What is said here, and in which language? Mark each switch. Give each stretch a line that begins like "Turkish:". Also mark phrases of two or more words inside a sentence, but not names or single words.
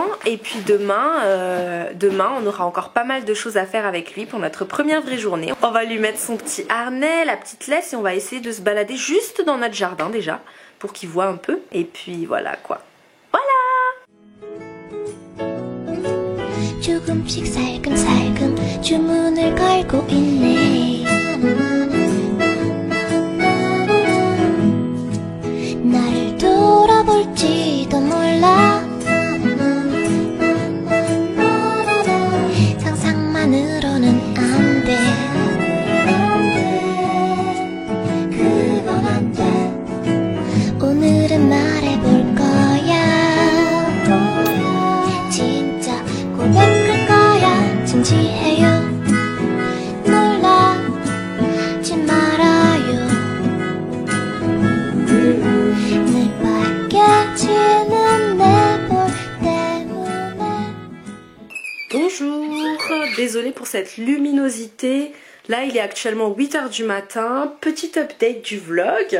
French: Et puis demain, on aura encore pas mal de choses à faire avec lui pour notre première vraie journée. On va lui mettre son petit harnais, la petite laisse et on va essayer de se balader juste dans notre jardin déjà pour qu'il voit un peu. Et puis voilà quoi. Voilà!
Korean: 조금씩 살금살금 주문을 걸고 있네. 나를 돌아볼지도 몰라. 상상만으로는 안 돼. 그건 안 돼. 오늘은 말해볼 거야. 진짜 고백할 거야. 진지해요. 놀라지 말아요.
French: Bonjour, désolée pour cette luminosité. Là il est actuellement 8 h du matin, petit update du vlog.